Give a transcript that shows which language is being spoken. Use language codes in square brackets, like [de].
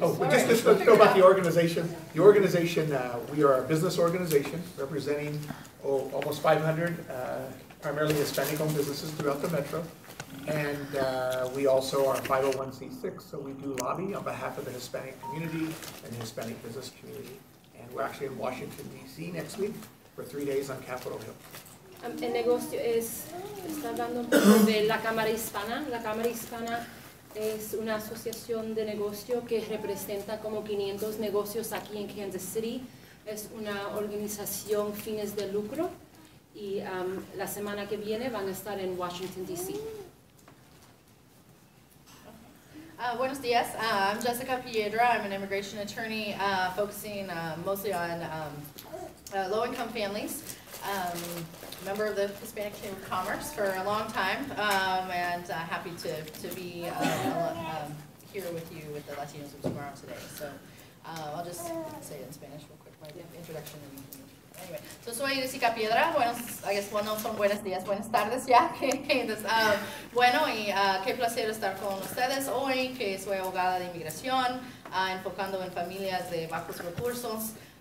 [en] Oh, just let's go about the organization. The organization, we are a business organization representing almost 500 primarily Hispanic-owned businesses throughout the metro. And we also are a 501c6, so we do lobby on behalf of the Hispanic community and the Hispanic business community. And we're actually in Washington, D.C. next week for 3 days on Capitol Hill. [es] El negocio está hablando un poco de la Cámara Hispana. La Cámara Hispana es una asociación de negocio que representa como 500 negocios aquí en Kansas City. Es una organización fines de lucro y la semana que viene van a estar en Washington, D.C. Buenos dias. [en] I'm Jessica Piedra. I'm an immigration attorney focusing mostly on low-income families. Member of the Hispanic Chamber of Commerce for a long time, and happy to be here with you with the Latinos of Tomorrow today. So I'll just say it in Spanish real quick, my introduction. Anyway, so [es] soy [en] Jessica Piedra. I guess [es] no son buenos días, buenas tardes ya. Bueno, y qué placer estar con ustedes hoy, que soy abogada de inmigración, enfocando en familias de bajos recursos.